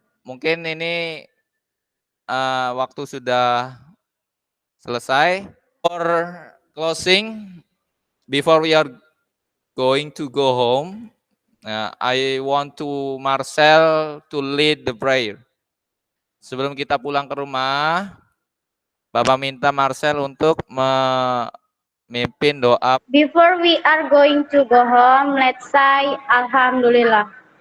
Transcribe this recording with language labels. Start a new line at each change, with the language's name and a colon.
Indonesian: Mungkin ini waktu sudah selesai.
English: For closing, before we are going to go home, I want to Marcel to lead the prayer.
Indonesian: Sebelum kita pulang ke rumah, Bapak minta Marcel untuk memimpin doa.
English: Before we are going to go home, let's say Alhamdulillah.